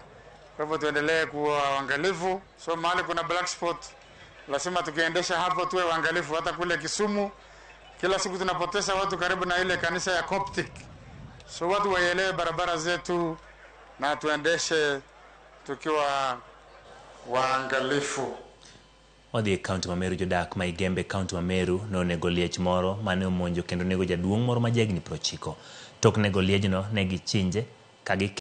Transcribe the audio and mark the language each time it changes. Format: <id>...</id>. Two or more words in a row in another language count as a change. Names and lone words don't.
<sw>Kwa hivyo tuendelee kuwa waangalifu. So mahali kuna black spot lazima tukiendesha hapo tuwe waangalifu. Hata kule Kisumu kila siku tunapoteza watu karibu na ile kanisa ya Coptic. So watu waelewe barabara zetu na tuendeshe tukiwa waangalifu.</sw> <luo>Odhi e kaunti ma Meru jodak ma Igembe kaunti ma Meru nonego liech moro mane omonjo kendo nego jaduong' moro ma jahigni 90. Tok nego liejno ne gichinje ka</luo>